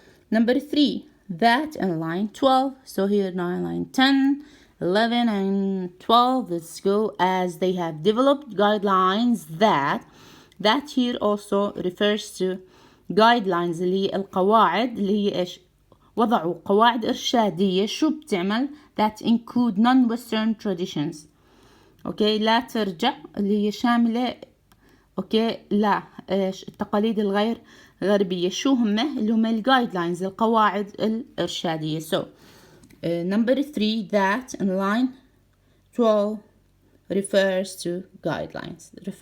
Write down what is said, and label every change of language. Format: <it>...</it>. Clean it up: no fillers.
<en>Number 3, that in line 12. So here now line 10, 11 and 12. Let's go. As they have developed guidelines that here also refers to guidelines</en> <ar>اللي هي القواعد اللي هي إيش وضعوا قواعد إرشادية شو بتعمل</ar> <en>that include non-Western traditions.</en> <ar>لا ترجع اللي هي شاملة لا إيش التقاليد الغير غربية. شو هم اللي هم الجايدلاينز القواعد الإرشادية.</ar> <en>So number 3, that in line 12 refers to guidelines.</en>